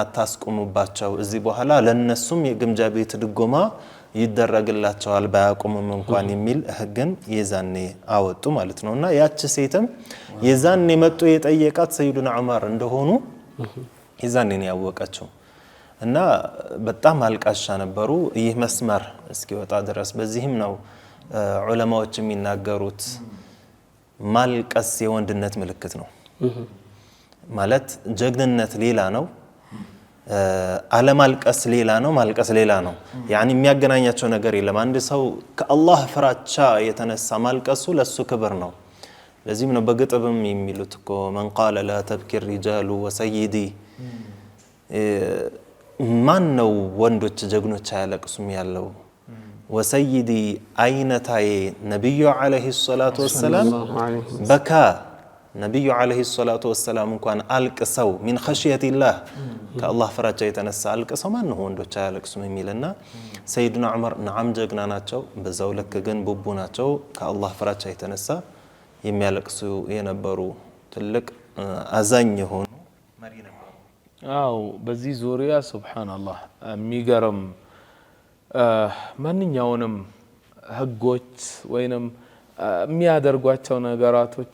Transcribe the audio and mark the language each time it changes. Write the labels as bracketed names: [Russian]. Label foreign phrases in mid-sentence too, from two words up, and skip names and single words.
[Amharic] አታስቆሙባቸው፣ እዚህ በኋላ ለነሱም የግምጃ ቤት ድጎማ ይደረግላቸዋል ባያቆሙም እንኳን የሚል ህግን የዛኔ አወጡ ማለት ነውና ያቺ ሴትም የዛኔ መጥቶ የጠየቃት ሰይዱና ዑመር እንደሆኑ የዛኔ ነው ያወቀችው እና በጣም አልቃሻ ነበሩ። ይህ መስመር እስኪወጣ ድረስ በዚህም ነው ዑለማዎች የሚናገሩት ማልቀስ የወንድነት ምልክት ነው ማለት ጀግንነት ሌላ ነው፣ አለማልቀስ ሌላ ነው፣ ማልቀስ ሌላ ነው። ያኒ የሚያገናኛቸው ነገር የለም። አንድ ሰው ከአላህ ፍራቻ የተነሳ ማልቀሱ ለሱ ክብር ነው። ለዚህም ነው በግጥምም የሚሉት እኮ [Arabic] من قال لا تبكي الرجال وسيدي [Amharic] ማን ነው ወንዶች ጀግኖች አያለቅሱም ያለው ወሰይዲ አይነታዬ ነብዩ [Arabic] عليه الصلاة والسلام [Amharic] በካ ነብዩ [Arabic] عليه الصلاة والسلام [Amharic] እንኳን አልቅሰው [Arabic] من خشية الله [Amharic] ከአላህ ፍራቻ የተነሳ አልቅሰው ማን ነው ወንዶች አያለቅሱም የሚልና ሰይድና ዑመር ነዓም ጀግና ናቸው፣ በዛው ልክ ግን ቡቡ ናቸው። ከአላህ ፍራቻ የተነሳ የሚያለቅሱ የነበሩ ትልቅ አዛኝ የሆኑ መሪ ነበሩ። አው በዚህ ዙሪያ ሱብሃንአላህ የሚገርም ማንኛውንም ህጎች ወይንም የሚያደርጓቸው ነገራቶች